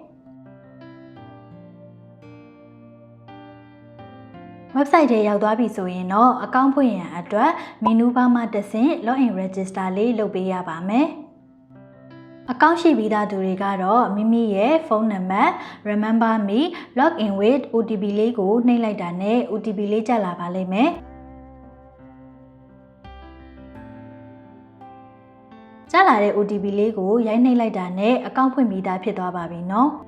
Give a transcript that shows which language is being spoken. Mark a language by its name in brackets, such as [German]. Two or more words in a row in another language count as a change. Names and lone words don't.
[Burmese] website ထဲရောက်သွားပြီဆိုရင်တော့ account ဖွင့်ရန်အတွက် [English] menu bar [Burmese] မှာတက်ဆင် [English] login register [Burmese] လေးလုပ်ပေးရပါမယ်အကောင့်ရှိပြီးသားသူတွေကတော့မိမိရဲ့ဖုန်းနံပါတ် [English] remember me log in with OTP [Burmese] လေးကိုနှိပ်လိုက်တာနဲ့ OTP လေးကျလာပါလိမ့်မယ် ကျလာတဲ့ OTP လေးကိုရိုက်နှိပ်လိုက်တာနဲ့အကောင့်ဖွင့်ပြီးသားဖြစ်သွားပါပြီနော်